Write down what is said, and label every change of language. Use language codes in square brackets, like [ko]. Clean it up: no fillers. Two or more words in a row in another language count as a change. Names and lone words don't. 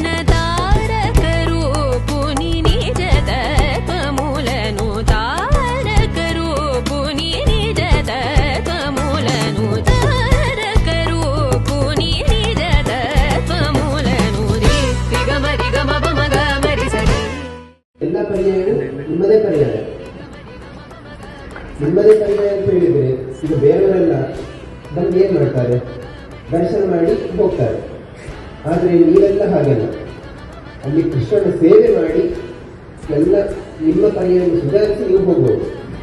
[te] తారక రూపుని నిజ తత్వములను తారక రూపుని నిజ తత్వములను తారక రూపుని నిజ తత్వములను రి గమ బమ గ మరి సరి [kn] ಎಲ್ಲ ಪರ್ಯಾಯಗಳು ನಿಮ್ಮದೇ ಪರ್ಯಾಯ ಅಂತ ಹೇಳಿದರೆ ಈಗ ಬೇರೆಯವರೆಲ್ಲ ಬಂದು ಏನು ಮಾಡ್ತಾರೆ, ದರ್ಶನ ಮಾಡಿ ಹೋಗ್ತಾರೆ. ಆದರೆ ನೀವೆಲ್ಲ ಹಾಗೆಲ್ಲ ಅಲ್ಲಿ ಕೃಷ್ಣನ ಸೇವೆ ಮಾಡಿ ಎಲ್ಲ ನಿಮ್ಮ ಪರ್ಯಾಯವನ್ನು ಸುಧಾರಿಸಿ ನೀವು ಹೋಗ್ಬೋದು.